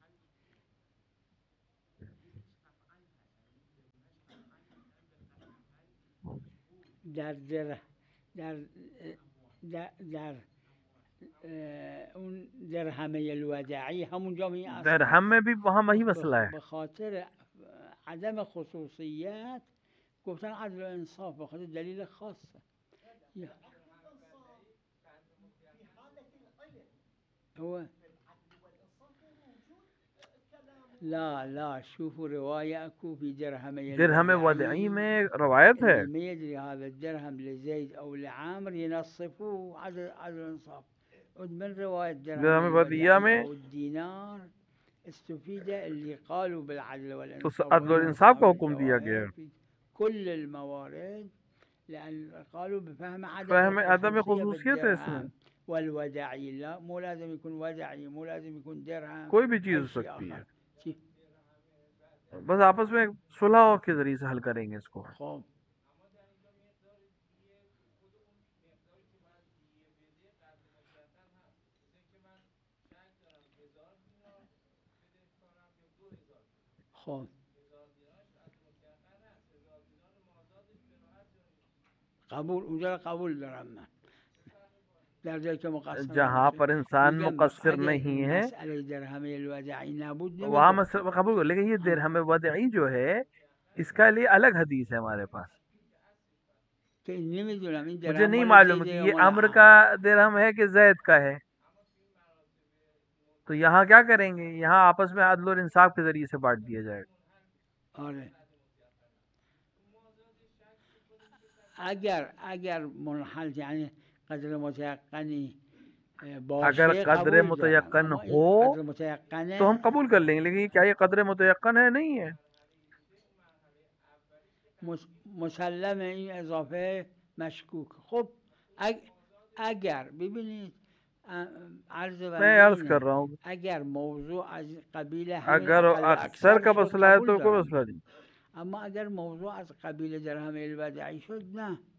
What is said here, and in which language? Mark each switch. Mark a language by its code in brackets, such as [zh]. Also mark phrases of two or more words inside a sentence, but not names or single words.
[fa] در اون درهم الوداعی همونجا می [ur] درہم میں بھی وہاں وہی مسئلہ ہے. [fa] به خاطر عدم خصوصیت گفتن عدل و انصاف، به خاطر دلیل خاصه. [ar] هو لا شوفوا رواية أكو في درهم [ur] ودعی میں روایت ہے. [ar] اللي ما يدري هذا الدرهم لزيد أو لعامر ينصفوه عدل انصاف. من رواية درهم [ur] ودیعہ میں [ar] أو الدينار استفيد اللي قالوا بالعدل [ur] तो [ar] والانصاف [ur] عدل اور انصاف کا حکم دیا گیا. [ar] في كل الموارد، لأن قالوا بفهم فهم عدم خصوصية [ur] خصوصیت ہے اس میں. [ar] والوداعي لا، مو لازم يكون وداعي، مو لازم يكون درهم، [ur] کوئی بھی چیز ہو سکتی ہے. بس آپس میں صلح کے ذریعے سے حل کریں گے اس کو. [fa] خب قبول اونجا قبول دارم من، در جایی که مقصر [ur] جہاں پر انسان مقصر نہیں ہے وہاں مسئلہ قبول کر. لیکن یہ درہم ودعی جو ہے اس کا لیے الگ حدیث ہے ہمارے پاس. مجھے نہیں معلوم کہ یہ عمرو کا درہم ہے کہ زید کا ہے. تو یہاں کیا کریں گے، یہاں آپس میں عدل اور انصاف کے ذریعے سے بانٹ دیا جائے گا. [fa] اگر منحل یعنی قدر متयقनी [ur] اگر قدر متیقن ہو تو ہم قبول کر لیں گے. لیکن کیا یہ قدر متیقن ہے? نہیں ہے. [fa] مسلم این اضافه مشکوک. خب اگر ببینید [ur] میں عرض کر رہا ہوں [fa] اگر موضوع از قبیل [ur] اگر اکثر کا مسئلہ ہے تو کوئی مسئلہ نہیں. [fa] اما اگر موضوع از قبیل درهم الوداعی شد نه.